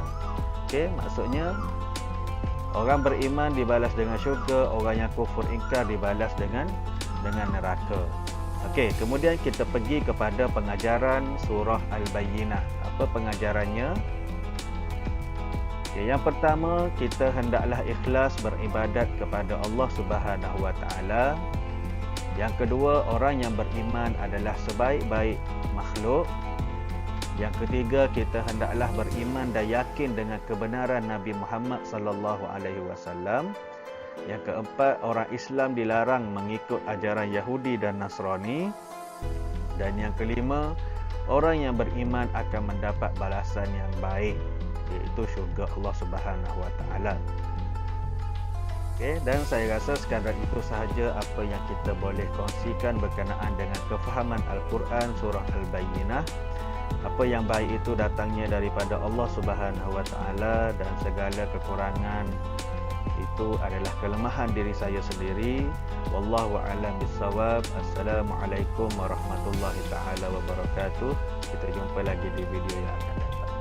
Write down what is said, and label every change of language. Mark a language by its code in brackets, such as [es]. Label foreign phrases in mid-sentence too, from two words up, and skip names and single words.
[ms] Okey, maksudnya orang beriman dibalas dengan syurga, orang yang kufur ingkar dibalas dengan neraka. Okey, kemudian kita pergi kepada pengajaran surah Al-Bayyinah. Apa pengajarannya? Okay, yang pertama, kita hendaklah ikhlas beribadat kepada Allah [ar] سبحانه وتعالى. [ms] Yang kedua, orang yang beriman adalah sebaik-baik makhluk. Yang ketiga, kita hendaklah beriman dan yakin dengan kebenaran Nabi Muhammad [ar] صلى الله عليه وسلم. [ms] Yang keempat, orang Islam dilarang mengikut ajaran Yahudi dan Nasrani. Dan yang kelima, orang yang beriman akan mendapat balasan yang baik, iaitu syurga Allah [ar] سبحانه وتعالى. [ms] Okey, dan saya rasa sekadar itu sahaja apa yang kita boleh kongsikan berkenaan dengan kefahaman Al-Quran surah Al-Bayyinah. Apa yang baik itu datangnya daripada Allah [ar] سبحانه وتعالى, [ms] dan segala kekurangan itu adalah kelemahan diri saya sendiri. [ar] والله أعلم بالصواب. السلام عليكم ورحمة الله تعالى وبركاته. [ms] Kita jumpa lagi di video yang akan datang.